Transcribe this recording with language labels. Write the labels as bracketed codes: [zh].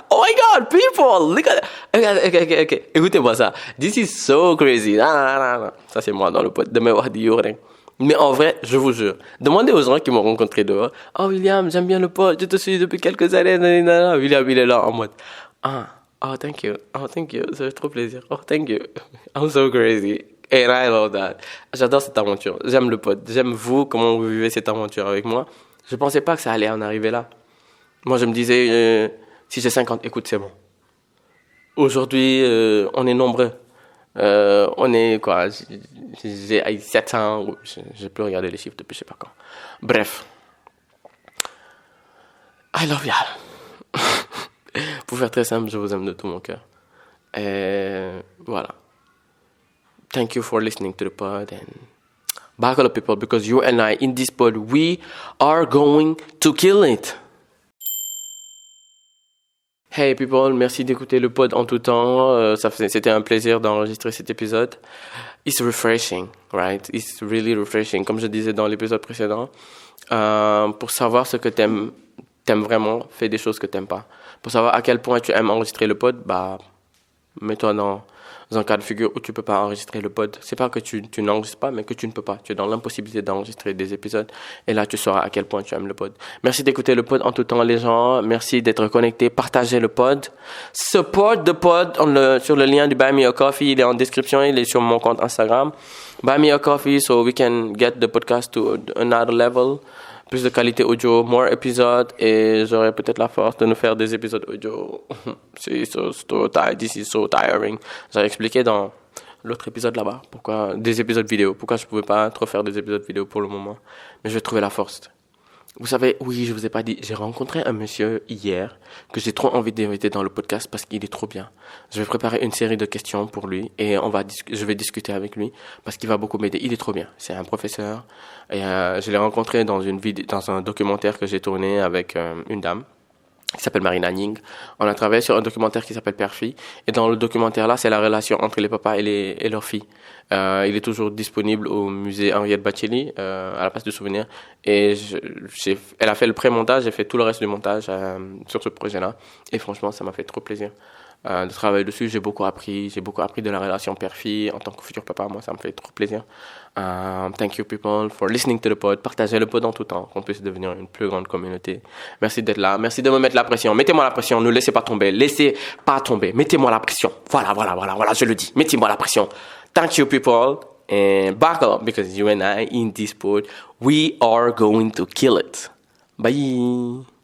[en] Oh my God, people, look at that. Ok. [fr] Écoutez-moi ça. [en] This is so crazy. Non. [fr] Ça, c'est moi dans le pod. De me voir dire rien. Mais en vrai, je vous jure, demandez aux gens qui m'ont rencontré dehors. Oh William, j'aime bien le pod, je te suis depuis quelques années. William, il est là en mode. [en] Oh thank you, [fr] ça fait trop plaisir. [en] Oh thank you, I'm so crazy. And I love that. [fr] J'adore cette aventure, j'aime le pod, j'aime vous, comment vous vivez cette aventure avec moi. Je pensais pas que ça allait en arriver là. Moi je me disais, si j'ai 50, écoute c'est bon. Aujourd'hui, on est nombreux. On est quoi, j'ai 700, j'ai plus regardé les chiffres depuis je sais pas quand. [en] Bref, I love y'all. [fr] Pour faire très simple, je vous aime de tout mon cœur. Et voilà. [en] Thank you for listening to the pod and buckle up people because you and I in this pod we are going to kill it. Hey people, [fr] merci d'écouter le pod en tout temps. C'était un plaisir d'enregistrer cet épisode. [en] It's refreshing, right? It's really refreshing. [fr] Comme je disais dans l'épisode précédent, pour savoir ce que t'aimes vraiment, fais des choses que t'aimes pas. Pour savoir à quel point tu aimes enregistrer le pod, mets-toi dans un cas de figure où tu peux pas enregistrer le pod. C'est pas que tu n'enregistres pas, mais que tu ne peux pas. Tu es dans l'impossibilité d'enregistrer des épisodes. Et là, tu sauras à quel point tu aimes le pod. Merci d'écouter le pod en tout temps, les gens. Merci d'être connectés. Partagez le pod. [en] Support the pod [fr] sur le lien du Buy Me a Coffee. Il est en description. Il est sur mon compte Instagram. [en] Buy Me a Coffee so we can get the podcast to another level. [fr] Plus de qualité audio, more épisodes, et j'aurai peut-être la force de nous faire des épisodes audio. [en] This is so tiring. [fr] J'ai expliqué dans l'autre épisode là-bas, pourquoi des épisodes vidéo, pourquoi je pouvais pas trop faire des épisodes vidéo pour le moment. Mais je vais trouver la force. Vous savez, oui, je vous ai pas dit, j'ai rencontré un monsieur hier que j'ai trop envie d'inviter dans le podcast parce qu'il est trop bien. Je vais préparer une série de questions pour lui et je vais discuter avec lui parce qu'il va beaucoup m'aider. Il est trop bien. C'est un professeur et je l'ai rencontré dans un documentaire que j'ai tourné avec une dame qui s'appelle Marina Ning. On a travaillé sur un documentaire qui s'appelle Père-Fille. Et dans le documentaire là, c'est la relation entre les papas et leurs filles. Il est toujours disponible au musée Henriette Baccelli, à la place du souvenir. Et elle a fait le pré-montage, j'ai fait tout le reste du montage sur ce projet-là. Et franchement, ça m'a fait trop plaisir de travailler dessus. J'ai beaucoup appris de la relation père-fille en tant que futur papa. Moi, ça me fait trop plaisir. [en] Thank you people for listening to the pod. [fr] Partagez le pod en tout temps, qu'on puisse devenir une plus grande communauté. Merci d'être là. Merci de me mettre la pression. Mettez-moi la pression. Ne laissez pas tomber. Laissez pas tomber. Mettez-moi la pression. Voilà, je le dis. Mettez-moi la pression. [en] Thank you people. And buckle up because you and I in this sport, we are going to kill it. Bye.